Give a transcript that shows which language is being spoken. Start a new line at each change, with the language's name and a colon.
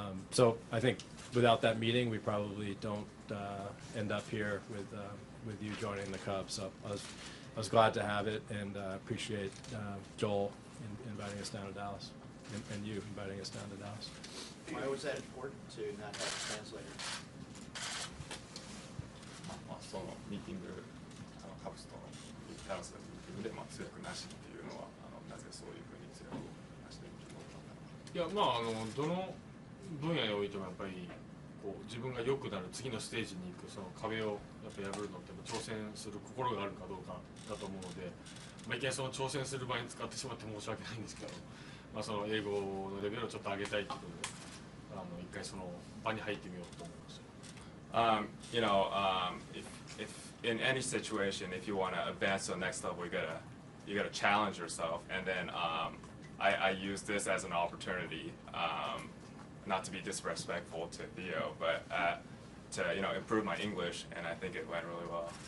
English: So I think without that meeting, we probably don't end up here with you joining the Cubs. So I was glad to have it, and appreciate Joel inviting us down to Dallas, and you inviting us down to Dallas. Why was that important to not have a translator?
Japanese: そのミーティングカブスとダラスのミーティングで通訳なしっていうのはなぜそういうふうに通訳なしで決まったのか。いやまあどの分野においてもやっぱりこう自分が良くなる次のステージに行くその壁をやっぱ破るのって挑戦する心があるかどうかだと思うので、まあ、いきなりその挑戦する場合に使ってしまって申し訳ないんですけど、まあ、その英語のレベルをちょっと上げたいっていうことで一回その場に入ってみようと思いました。
English: You know, if in any situation, if you want to advance to the next level, you gotta challenge yourself. And then I use this as an opportunity, not to be disrespectful to Theo, but to improve my English, and I think it went really well.